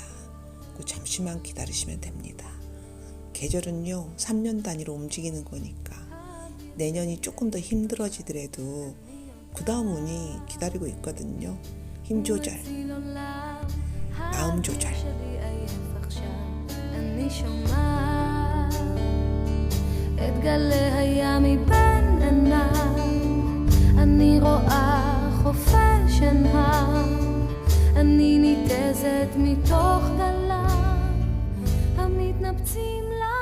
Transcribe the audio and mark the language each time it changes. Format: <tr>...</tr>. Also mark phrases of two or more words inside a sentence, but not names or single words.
<ko>잠시만 기다리시면 됩니다. 계절은요 3년 단위로 움직이는 거니까 내년이 조금 더 힘들어지더라도 그 다음 운이 기다리고 있거든요. 힘 조절, 마음 조절.</ko> <he>את גלי הים מבין עיניי, אני רואה חופש עיניי, אני ניתזת מתוך גליי המתנפצים</he>